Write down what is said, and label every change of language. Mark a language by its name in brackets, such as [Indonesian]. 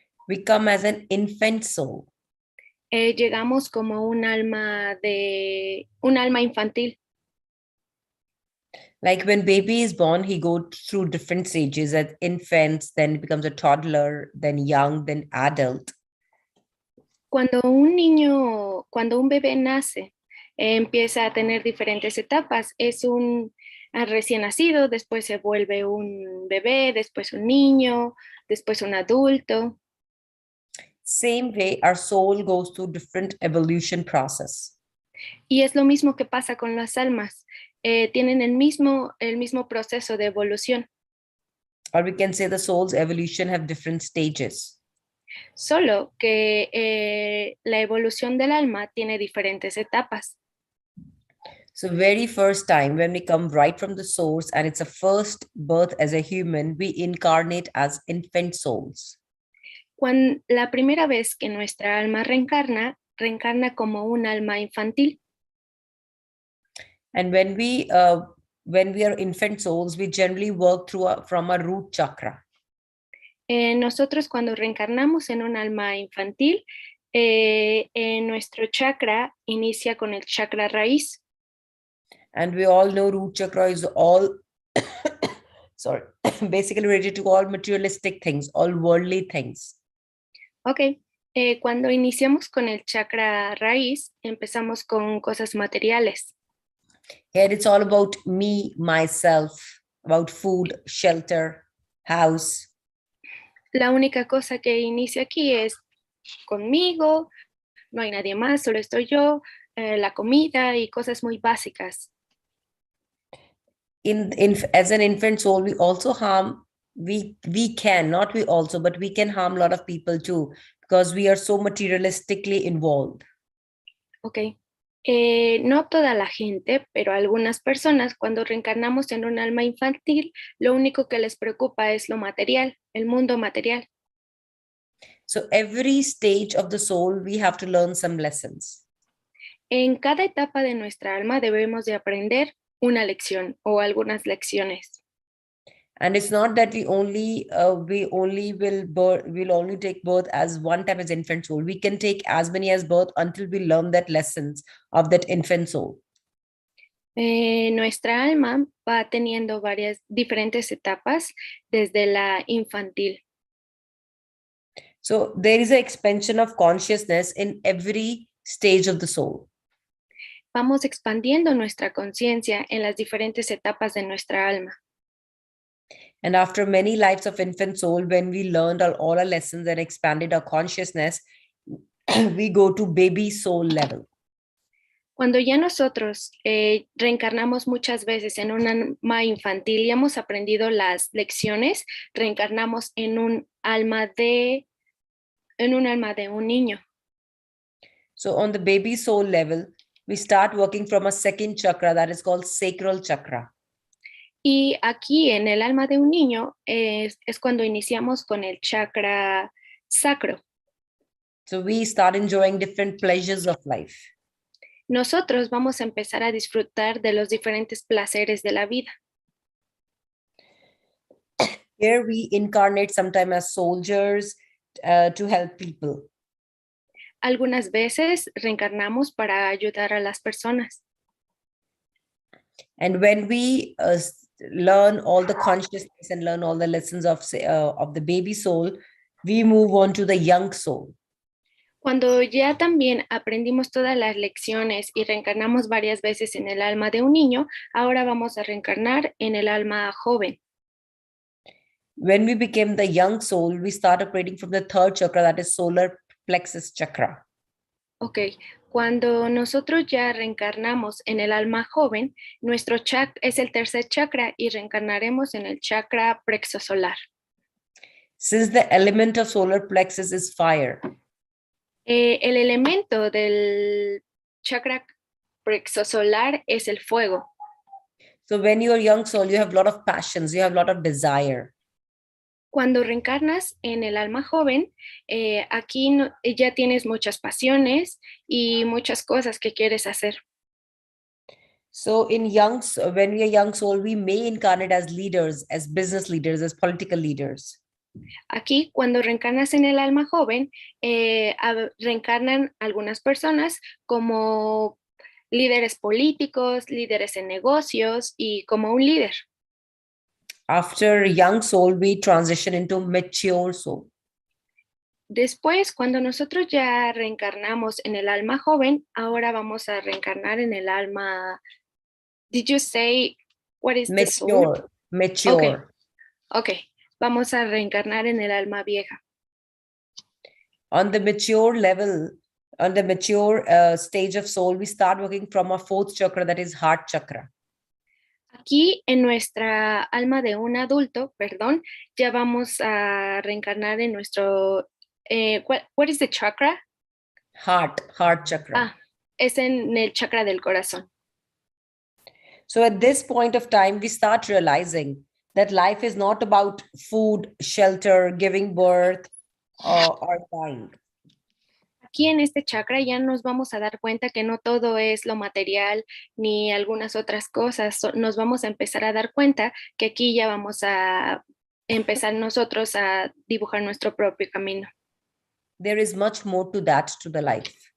[English] We come as an infant soul. [Spanish] Llegamos como un alma infantil. [English] Like when baby is born, he goes through different stages as infants, then he becomes a toddler, then young, then adult. [Spanish] Cuando un bebé nace, empieza a tener diferentes etapas. Es un recién nacido, después se vuelve un bebé, después un niño, después un adulto. [English] Same way, our soul goes through different evolution process. [Spanish] Y es lo mismo que pasa con las almas. Tienen el mismo proceso de evolución. [English] Or we can say the soul's evolution have different stages. [Spanish] Solo que la evolución del alma tiene diferentes etapas. [English] So very first time when we come right from the source and it's a first birth as a human, we incarnate as infant souls. [Spanish] La primera vez que nuestra alma reencarna como un alma infantil. [English] And when we are infant souls, we generally work from a root chakra. [Spanish] Nosotros cuando reencarnamos en un alma infantil, nuestro chakra inicia con el chakra raíz. [English] And we all know root chakra is all, sorry, basically related to all materialistic things, all worldly things. [Spanish] Ok, cuando iniciamos con el chakra raíz, empezamos con cosas materiales. [English] Here it's all about me, myself, about food, shelter, house. [Spanish] La única cosa que inicia aquí es conmigo, no hay nadie más, solo estoy yo, la comida y cosas muy básicas. [English] As an infant soul, we also harm, we can harm a lot of people too, because we are so materialistically involved. Ok. [Spanish] No toda la gente, pero algunas personas cuando reencarnamos en un alma infantil, lo único que les preocupa es lo material, el mundo material. [English] So every stage of the soul, we have to learn some lessons. [Spanish] En cada etapa de nuestra alma debemos de aprender una lección o algunas lecciones. [English] And it's not that we'll only take birth as one time as infant soul. We can take as many as birth until we learn that lessons of that infant soul. [Spanish] Nuestra alma va teniendo varias diferentes etapas desde la infantil. [English] So there is an expansion of consciousness in every stage of the soul. [Spanish] Vamos expandiendo nuestra conciencia en las diferentes etapas de nuestra alma. [English] And after many lives of infant soul, when we learned all our lessons and expanded our consciousness, we go to baby soul level. [Spanish] Cuando ya nosotros reencarnamos muchas veces en un alma infantil y hemos aprendido las lecciones, reencarnamos en un alma de un niño. [English] So on the baby soul level, we start working from a second chakra that is called sacral chakra. [Spanish] Y aquí en el alma de un niño es cuando iniciamos con el chakra sacro. [English] So we start enjoying different pleasures of life. [Spanish] Nosotros vamos a empezar a disfrutar de los diferentes placeres de la vida. [English] Here we incarnate sometimes as soldiers to help people. [Spanish] Algunas veces reencarnamos para ayudar a las personas. [English] And when we learn all the consciousness and learn all the lessons of the baby soul, we move on to the young soul. [Spanish] Cuando ya también aprendimos todas las lecciones y reencarnamos varias veces en el alma de un niño, ahora vamos a reencarnar en el alma joven. [English] When we became the young soul, we start operating from the third chakra, that is solar plexus chakra. [Spanish] Ok, cuando nosotros ya reencarnamos en el alma joven, nuestro chakra es el tercer chakra y reencarnaremos en el chakra plexosolar. [English] Since the element of solar plexus is fire, [Spanish] El elemento del chakra plexosolar es el fuego. [English] so when you're a young soul, you have a lot of passions, you have a lot of desire. [Spanish] Cuando reencarnas en el alma joven, aquí ya tienes muchas pasiones y muchas cosas que quieres hacer. [English] So when we are young soul, we may incarnate as leaders, as business leaders, as political leaders. [Spanish] Aquí, cuando reencarnas en el alma joven, reencarnan algunas personas como líderes políticos, líderes en negocios y como un líder. [English] After young soul, we transition into mature soul. [Spanish] Después, cuando nosotros ya reencarnamos en el alma joven, ahora vamos a reencarnar en el alma. [English] Did you say what is the soul? Mature. Okay. [Spanish] Vamos a reencarnar en el alma vieja. [English] On the mature level, on the mature stage of soul, we start working from our fourth chakra, that is heart chakra. [Spanish] Aquí en nuestra alma de un adulto, ya vamos a reencarnar en nuestro, [English] what is the chakra? Heart chakra. [Spanish] Es en el chakra del corazón. [English] So at this point of time, we start realizing that life is not about food, shelter, giving birth, or dying. [Spanish] Aquí en este chakra ya nos vamos a dar cuenta que no todo es lo material ni algunas otras cosas. Nos vamos a empezar a dar cuenta que aquí ya vamos a empezar nosotros a dibujar nuestro propio camino. [English] There is much more to that, to the life.